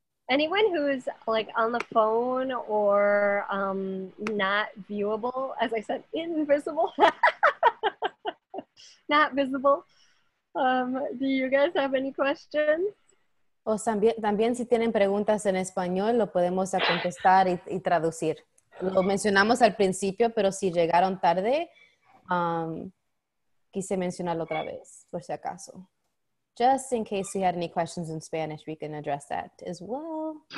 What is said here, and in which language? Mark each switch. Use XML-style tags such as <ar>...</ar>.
<en>Anyone who's like on the phone or not viewable, as I said, invisible, not visible. Do you guys have any questions?</en> <es>O también si tienen preguntas en español, lo podemos contestar y traducir. Lo mencionamos al principio, pero si llegaron tarde, quise mencionarlo otra vez, por si acaso.</es> <en>Just in case you had any questions in Spanish, we can address that as well.</en>